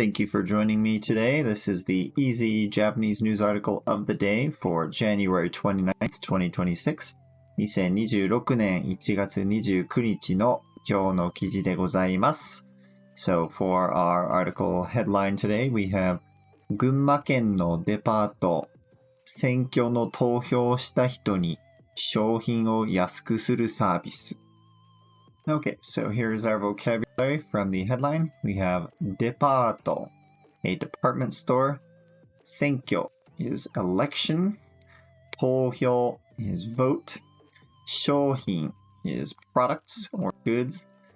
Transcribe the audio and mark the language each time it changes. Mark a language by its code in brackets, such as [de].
[en] Thank you for joining me today. This is the easy Japanese news article of the day for January 29th, 2026. [ja] 2026年1月29日の今日の記事でございます。 [en] So for our article headline today, we have [ja] 群馬県のデパート、選挙の投票した人に商品を安くするサービス。 [en] Okay, so here's our vocabulary from the headline. We have departo, a department store. Senkyo is election. 投票 is vote. 商品 is products or goods.